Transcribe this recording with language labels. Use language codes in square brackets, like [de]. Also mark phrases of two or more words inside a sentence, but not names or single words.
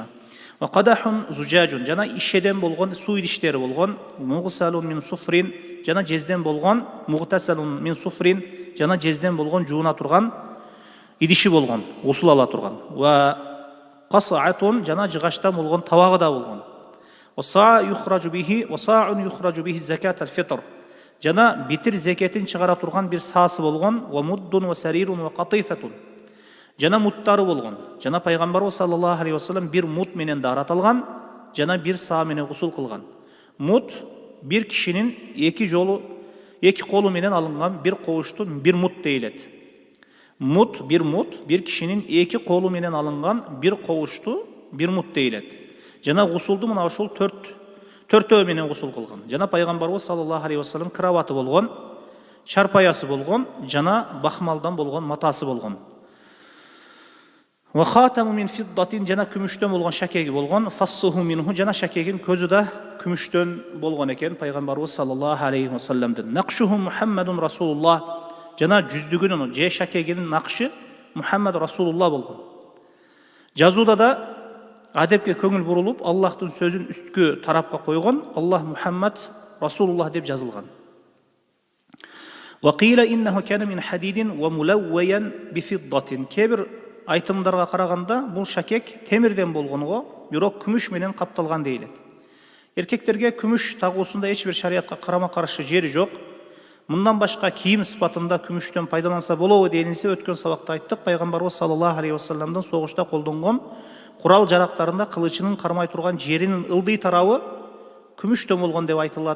[ar] و قدح زجاج, [ky] жана ишеден болгон суу идиштери болгон. [ar] مغسل من صفر, [ky] жана жезден болгон. [ar] مغتسل من صفر, [ky] жана жезден болгон жууна турган идиши болгон, усул ала турган. [ar] و قصعة, [ky] жана жыгачтан болгон табагы да болгон. [ar] و صاع يخرج به، و صاع يخرج به زكاة الفطر, [ky] жана битир зекетин чыгара турган бир саасы болгон. [ar] و مد و سرير و قطيفة, [ky] жана муттары болгон. Жана пайгамбарыбыз [ar] صلى الله عليه و سلم [ky] бир мут менен да араталган, жана бир саа менен гусул кылган. Мут бир кишинин эки колу менен алынган бир кобуштун бир мут дейилет. Бир кишинин эки колу менен алынган бир кобушту бир мут дейилет. Жана гусулду мына ушул төртөө менен гусул кылган. Жана пайгамбарыбыз [ar] صلى الله عليه و سلم [ky] кроваты болгон, чарпаясы болгон, жана бахмалдан болгон матасы болгон. [ar] و خاتم من فضة, [ky] жана күмүштөн болгон шакеги болгон. [ar] فصه منه, [ky] жана шакегин көзү да күмүштөн болгон экен пайгамбарыбыз [ar] صلى الله عليه و سلم. نقشه محمد رسول الله, [ky] жана жүздүгүнүн же шакегинин накшы Мухаммад Расулуллах болгон. Жазууда да адепке көңүл бурулуп, Аллахтын сөзүн үсткү тарапка койгон, Аллах Мухаммад Расулуллах деп жазылган. [ar] و قيل إنه كان من حديد و ملويا ب فضة. [ky] Кебир айтымдарга караганда бул шакек темирден болгонго, бирок күмүш менен капталган дейилет. Эркектерге күмүш тагуусунда эч бир шариатка карама каршы жери жок. Мындан башка кийим сыпатында күмүштөн пайдаланса болобу делинсе, өткөн сабакта айттык, пайгамбарыбыз [ar] صلى الله عليه و سلم [ky] согушта колдонгон курал жарактарында кылычынын кармай турган жеринин ылдый тарабы күмүштөн болгон деп айтылат.